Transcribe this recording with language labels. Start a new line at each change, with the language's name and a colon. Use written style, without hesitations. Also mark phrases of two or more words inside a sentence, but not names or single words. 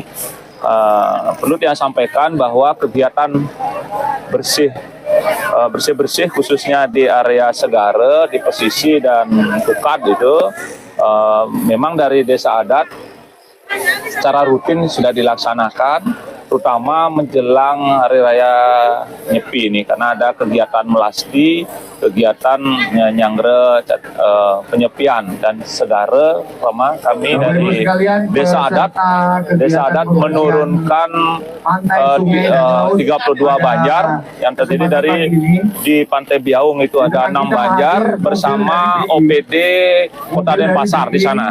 Indonesian: Perlu disampaikan bahwa kegiatan bersih khususnya di area Segara, di pesisir dan Tukat itu memang dari Desa Adat secara rutin sudah dilaksanakan, terutama menjelang Hari Raya Nyepi ini, karena ada kegiatan melasti, kegiatan nyangre, penyepian, dan Segara, sama kami dari Desa Adat menurunkan 32 banjar yang terdiri dari di Pantai Biaung itu ada 6 banjar bersama OPD Kota Denpasar di sana.